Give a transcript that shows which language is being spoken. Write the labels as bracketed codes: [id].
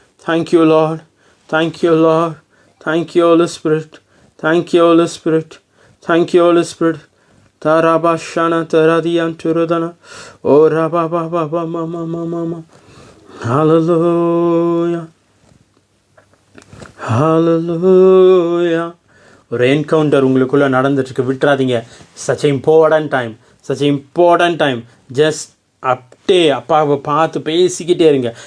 [en] Thank you lord, thank you lord, thank you holy spirit, thank you holy spirit, thank you holy spirit. Tarabashana taradiyan turudana. Oh rababa baba mama mama. Hallelujah. Hallelujah. [ta] ஒரு encounter உங்களுக்குள்ளே நடந்துட்டுருக்கு. விட்டுறாதீங்க. [en] such an important time, such an important time. [ta] just அப்பாவை பார்த்து பேசிக்கிட்டே இருங்க.